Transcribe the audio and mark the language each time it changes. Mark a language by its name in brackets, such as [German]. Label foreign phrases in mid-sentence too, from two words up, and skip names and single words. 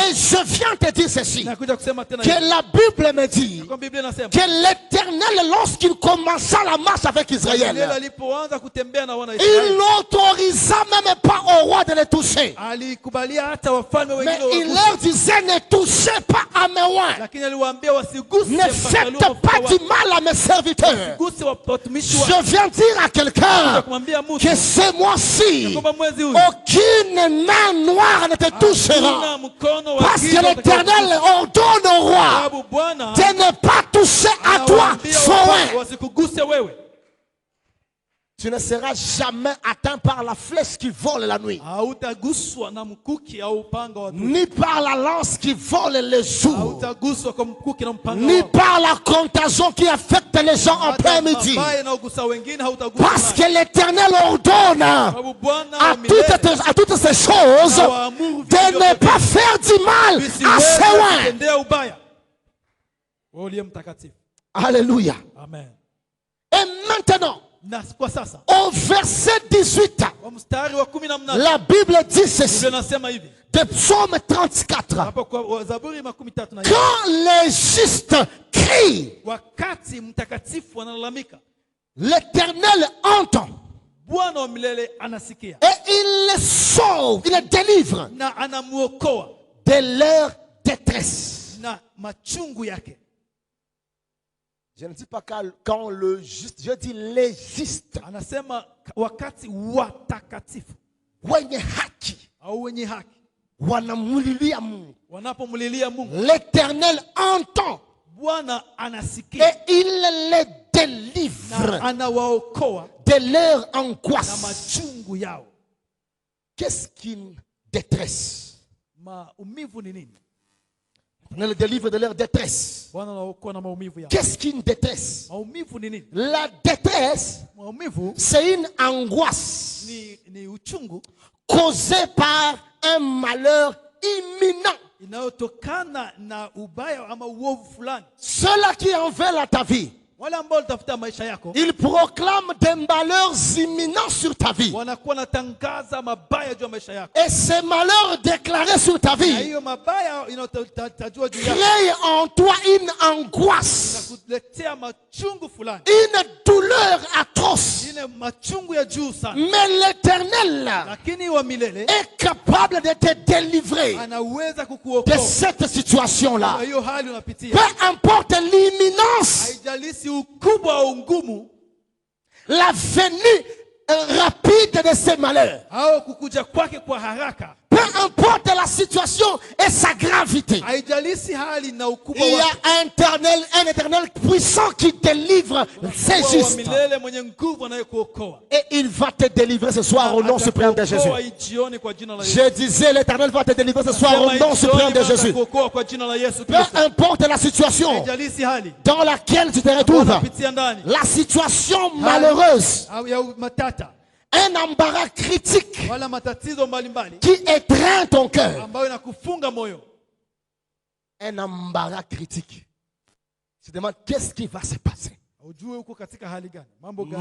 [French] Et je viens te dire ceci, [Swahili] Nakuja kusema tena [French] que [Swahili] hivi, [French] la Bible me dit [Swahili] kwa Biblia inasema [French] que l'Éternel, lorsqu'il commença la marche avec Daniel Israël, [Swahili] alipoanza kutembea na wana [French] il [Swahili] Israeli, [French] n'autorisa même pas au roi de les toucher. [Swahili] alikubalia hata wafalme [French] Mais [Swahili] wengine [French] il [Swahili] waguse, [French] leur disait, ne touchez pas à mes oins. [Swahili] lakini aliwaambia wasiguse [French] Ne faites pas du mal à mes serviteurs. [Swahili] wasiguse watumishi wa. [French] Je viens dire à quelqu'un [Swahili] Kumwambia mtu [French] que ce mois-ci, [Swahili] kwamba mwezi huu [French] aucune main noire ne te touchera. [Swahili] hakuna mkono wa [French] Parce que [Swahili] giza [French] l'Éternel ordonne au roi [Swahili] sababu Bwana [French] de ne pas toucher à toi [Swahili] anawaambia [French] son oin. [Swahili] wasikuguse wewe. [French] Tu ne seras jamais atteint par la flèche qui vole la nuit, [Swahili] hautaguswa na mkuki au upanga wa adui, [French] ni par la lance qui vole le jour, [Swahili] hautaguswa kwa mkuki na mpanga [French] ni [Swahili] wao, [French] par la contagion qui affecte les gens en [Swahili] hata [French] plein midi. [Swahili] mabaya yanayogusa wengine hautaguswa [French] Parce [Swahili] nayo. [French] que l'Éternel ordonne [Swahili] Sababu Bwana [French] à [Swahili] wa milele [French] toutes ces choses [Swahili] hawaamuru vitu [French] de ne [Swahili] vyote [French] pas faire du mal à [Swahili] visiweze [French] ses loin. [Swahili] kutendea ubaya. Wewe uliye mtakatifu. [French] Alléluia. Amen. Et maintenant, [Swahili] Na kwa sasa [French] au verset 18, [Swahili] kwa mstari wa 18 [French] la Bible dit ceci, [Swahili] Biblia inasema hivi. [French] de Psaume 34. [Swahili] Hapo kwa Zaburi 33 [French] Quand les justes crient, [Swahili] wakati mtakatifu analalamika, [French] l'Éternel entend [Swahili] Bwana wa milele anasikia [French] et il les sauve, il les délivre [Swahili] na anamuokoa [French] de leur détresse. [Swahili] na machungu yake. [French] Je ne dis pas quand le juste, je dis les justes. [Swahili] Anasema wakati watakatifu Wenye haki au wenye haki wanamulilia Mungu. wanapomlilia Mungu, [French] L'Éternel entend [Swahili] Bwana anasikia [French] et il les [Swahili] na [French] délivre [Swahili] anawaokoa [French] de leur [Swahili] na [French] angoisse. [Swahili] machungu yao. [French] Qu'est-ce qu'une détresse? [Swahili] Maumivu ni nini? [French] On les délivre de leur détresse. [Swahili] Bwana anaokoa na maumivu yao. [French] Qu'est-ce qu'une détresse? [Swahili] Maumivu ni nini? [French] La détresse, [Swahili] Maumivu [French] c'est une angoisse [Swahili] ni uchungu [French] causée par un malheur imminent. [Swahili] inayotokana na ubaya ama uovu fulani. [French] Ceux-là qui en veulent à ta vie, [Swahili] Wale ambao walitafuta maisha yako [French] ils proclament des malheurs imminents sur ta vie. [Swahili] wanakuwa natangaza mabaya juu ya maisha yako, [French] Et ces malheurs déclarés sur ta [Swahili] na [French] vie [Swahili] hiyo mabaya inayotajua juu yako [French] créent en toi une [Swahili] na [French] angoisse, [Swahili] kuletea machungu fulani, [French] une douleur atroce. [Swahili] ile machungu ya juu sana. [French] Mais l'Éternel [Swahili] Lakini wa milele [French] est capable de te délivrer [Swahili] anaweza [French] de [Swahili] kukuokoa [French] cette situation-là. [Swahili] kwa hiyo hali unapitia. [French] Peu importe l'imminence, [Swahili] Haijalishi ukubwa au ngumu [French] la venue rapide de ces malheurs. [Swahili] au kukuja kwake kwa haraka, [French] Peu importe la situation et sa gravité. [Swahili] haijalishi hali na ukubwa [French] Il y [Swahili] wake. [French] a un éternel puissant qui délivre ses [Swahili] Wa [French] justes. [Swahili] milele mwenye nguvu anayekuokoa. [French] Et il va te délivrer ce soir au nom suprême de Jésus. [Swahili] Atakuokoa jioni kwa jina la Yesu. [French] Je disais, l'Éternel va te délivrer ce soir au [Swahili] Sema [French] nom suprême de [Swahili] jioni [French] Jésus. [Swahili] atakuokoa kwa jina la Yesu [French] Peu [Swahili] Kristo. [French] importe la situation [Swahili] Haijalishi hali [French] dans laquelle tu te retrouves, [Swahili] unapitia ndani [French] la situation malheureuse, [Swahili] au ya matata [French] un embarras critique [Swahili] wala matatizo mbalimbali qui étreint ton cœur. ambayo inakufunga moyo, [French] Un embarras critique. Tu te demandes qu'est-ce qui va se passer [Swahili] ujue uko katika hali gani, mambo gani.